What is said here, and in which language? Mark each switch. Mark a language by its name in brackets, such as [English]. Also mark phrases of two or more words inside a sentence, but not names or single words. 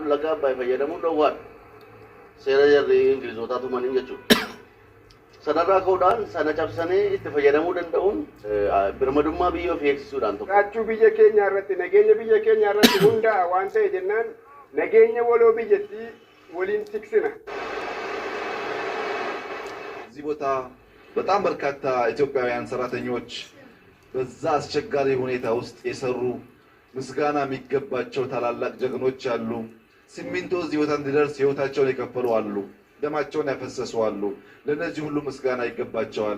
[Oromo] Laga Abbaay fayyadamuun dhowwaadha. Seera jarri Ingilizootaa tumaniin jechuudha. Sanarraa ka'uudhaan sana cabsanii itti fayyadamuu danda'uun birmadummaa biyya ofii eegsisuudhaan tokko. Raachuu biyya keenya irratti nageenya biyya keenya irratti hundaa'a waan ta'e jennaan nageenya waloo biyyattii waliin tiksina. [Amharic] እዚህ ቦታ በጣም በርካታ ኢትዮጵያውያን ሰራተኞች በዛ አስቸጋሪ ሁኔታ ውስጥ የሰሩ ምስጋና የሚገባቸው ታላላቅ ጀግኖች አሉ። ሲሚንቶ እዚህ ቦታ እንዲደርስ ህይወታቸውን የከፈሉ አሉ። ደማቸውን ያፈሰሱ አሉ። ለነዚህ ሁሉ ምስጋና ይገባቸዋል።